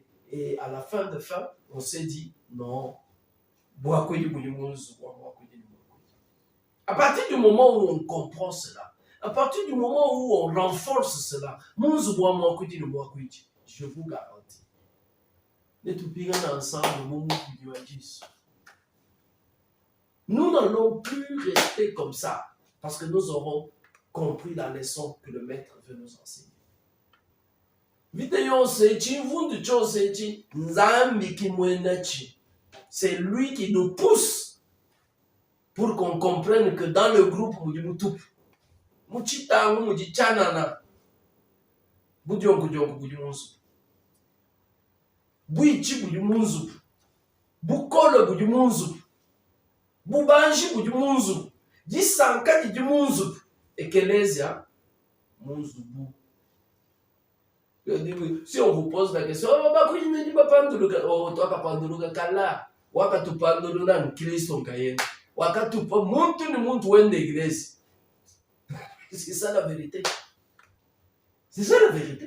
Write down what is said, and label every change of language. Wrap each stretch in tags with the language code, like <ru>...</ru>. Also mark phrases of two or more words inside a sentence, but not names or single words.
<fr>Et à la fin, on s'est dit, non, à partir du moment où on comprend cela, à partir du moment où on renforce cela, je vous garantis, nous n'allons plus rester comme ça parce que nous aurons compris la leçon que le maître veut nous enseigner. C'est lui qui nous pousse pour qu'on comprenne que dans le groupe,</fr> <lua>Bubanji budi munzu, Jisanka di munzu, Ekelezia munzubu.</lua> <fr>Si on vous pose la question, c'est ça la vérité. C'est ça la vérité.</fr>